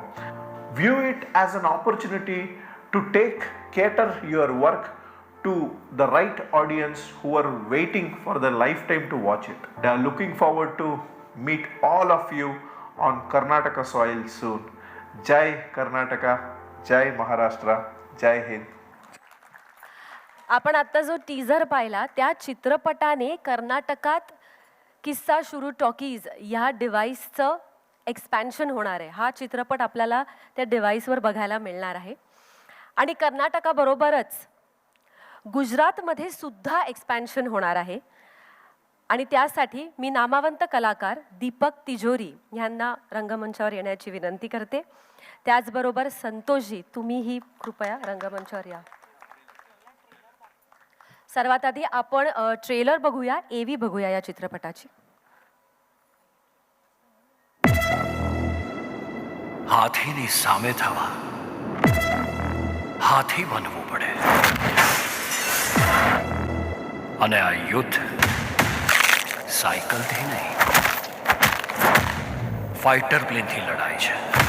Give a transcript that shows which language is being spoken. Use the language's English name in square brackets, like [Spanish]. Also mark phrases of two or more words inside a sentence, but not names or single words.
[English] View it as an opportunity to cater your work to the right audience who are waiting for the lifetime to watch it. They are looking forward to meet all of you on Karnataka soil soon. Jai Karnataka, Jai Maharashtra, Jai Hind. [Marathi] आपण आता जो टीझर पाहिला त्या चित्रपटाने कर्नाटकात किस्सा शुरू टॉकीज ह्या डिव्हाइसचं एक्सपॅन्शन होणार आहे. हा चित्रपट आपल्याला त्या डिव्हाइसवर बघायला मिळणार आहे. आणि कर्नाटकाबरोबरच गुजरातमध्ये सुद्धा एक्सपॅन्शन होणार आहे. आणि त्यासाठी मी नामवंत कलाकार दीपक तिजोरी यांना रंगमंचावर येण्याची विनंती करते. त्याचबरोबर संतोषजी, तुम्हीही कृपया रंगमंचावर या. सर्वात आधी आपण ट्रेलर बघूया, एव्ही बघूया या चित्रपटाची. [Gujarati] હાથીની સામે થવા હાથી બનવું પડે અને આ યુદ્ધ સાયકલથી નહીં ફાઇટર પ્લેનથી લડાય છે.